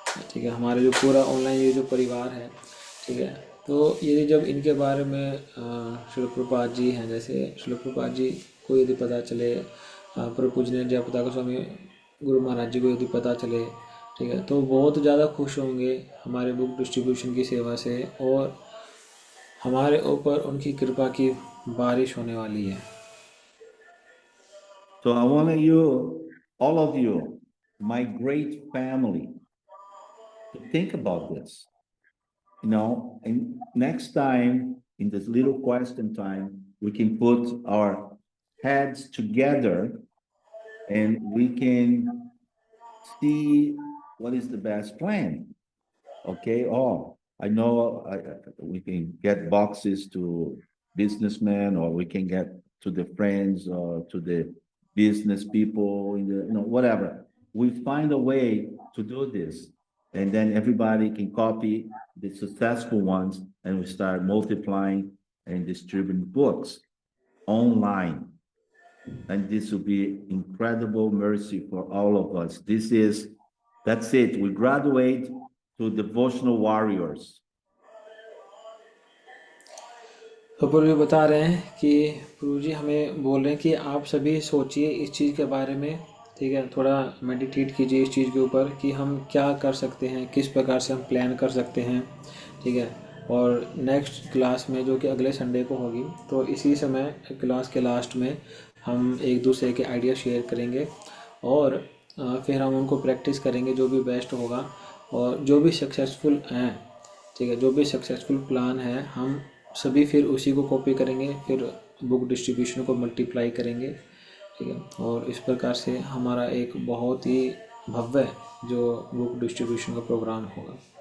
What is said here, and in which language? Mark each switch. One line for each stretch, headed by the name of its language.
Hindi: ठीक है, हमारे जो पूरा ऑनलाइन ये जो परिवार है, ठीक है, तो यदि जब इनके बारे में श्रील प्रभुपाद जी हैं, जैसे श्रील प्रभुपाद जी को यदि पता चले, प्रभु पूजनीय जयपताका स्वामी गुरु महाराज जी को यदि पता चले, ठीक है, तो बहुत ज़्यादा खुश होंगे हमारे बुक डिस्ट्रीब्यूशन की सेवा से, और हमारे ऊपर उनकी कृपा की बारिश होने वाली है।
English: So I want you, all of you, my great family, to think about this. And next time, in this little question time, we can put our heads together and we can see what is the best plan. Okay, I know we can get boxes to businessmen, or we can get to the friends or to the business people in the, whatever. We find a way to do this, and then everybody can copy the successful ones, and we start multiplying and distributing books online. And this will be incredible mercy for all of us. That's it. We graduate to devotional warriors.
Hindi: तो प्रभु जी बता रहे हैं कि प्रभु जी हमें बोल रहे हैं कि आप सभी सोचिए इस चीज़ के बारे में, ठीक है, थोड़ा मेडिटेट कीजिए इस चीज़ के ऊपर कि हम क्या कर सकते हैं, किस प्रकार से हम प्लान कर सकते हैं, ठीक है, और नेक्स्ट क्लास में जो कि अगले संडे को होगी, तो इसी समय क्लास के लास्ट में हम एक दूसरे के आइडिया शेयर करेंगे, और फिर हम उनको प्रैक्टिस करेंगे जो भी बेस्ट होगा, और जो भी सक्सेसफुल हैं, ठीक है, जो भी सक्सेसफुल प्लान है हम सभी फिर उसी को कॉपी करेंगे, फिर बुक डिस्ट्रीब्यूशन को मल्टीप्लाई करेंगे, ठीक है, और इस प्रकार से हमारा एक बहुत ही भव्य जो बुक डिस्ट्रीब्यूशन का प्रोग्राम होगा।